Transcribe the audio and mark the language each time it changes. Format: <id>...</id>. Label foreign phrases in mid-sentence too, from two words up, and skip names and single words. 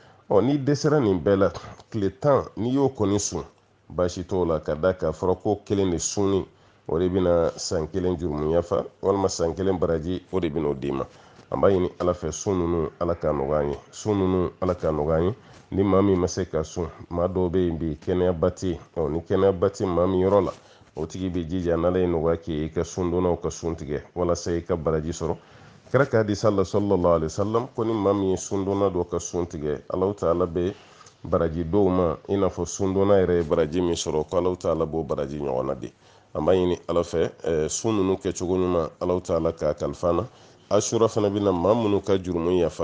<bm>ni dɛsɛra nin bɛɛ la tile 10 n'i y'o kɔni sun baasi t'o la ka da k'a fɔra ko kelen de sunni o de bɛna san 1 jurumu yafa walima san 1 baraji o de bɛna o d'i ma an b'a ɲini ala fɛ sun ninnu ala k'a nɔgɔya an ye sun ninnu ala k'a nɔgɔya an ye ni maa min ma se ka sun maa dɔw bɛ yen bi kɛnɛyaba tɛ yen ni kɛnɛyaba tɛ maa min yɔrɔ la o tigi bɛ jija n'ala ye nɔgɔya k'i ye i ka sun donnaw ka sun tigɛ walasa i ka baraji sɔrɔ kira ka hadisa la</bm> <ar>صلى الله عليه وسلم</ar> <bm>ko ni maa min ye sun donna dɔ ka sun tigɛ Alahu taala bɛ baraji dɔw ma i n'a fɔ sun donna yɛrɛ ye baraji min sɔrɔ ko Alahu taala b'o baraji ɲɔgɔnna di an b'a ɲini ala fɛ sun ninnu kɛcogo ɲuman Alahu taala k'a kalifa an na asura fana bɛna maa minnu ka jurumu yafa</bm>